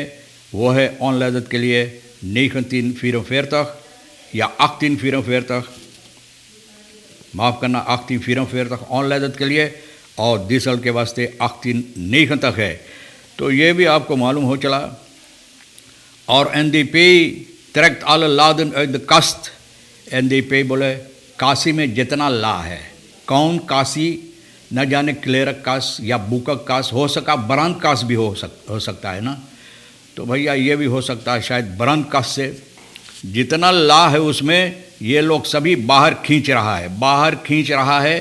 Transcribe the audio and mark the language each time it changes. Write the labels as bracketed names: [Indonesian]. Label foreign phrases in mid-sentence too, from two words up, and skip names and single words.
[Hindi] वो है ऑनलादत के लिए 1944 या 1844, माफ़ करना, 1844 ऑनलादत के लिए, और डीजल के वास्ते 1890 है। तो ये भी आपको मालूम हो चला। [Dutch] और NDP trekt alle laden uit de kast। [Hindi] NDP बोले काशी में जितना ला है, कौन काशी, न जाने क्लेरक कास या बुकक कास, हो सका बरान कास भी हो सकता है ना। तो भैया ये भी हो सकता है शायद बरान कास से जितना ला है उसमें ये लोग सभी बाहर खींच रहा है।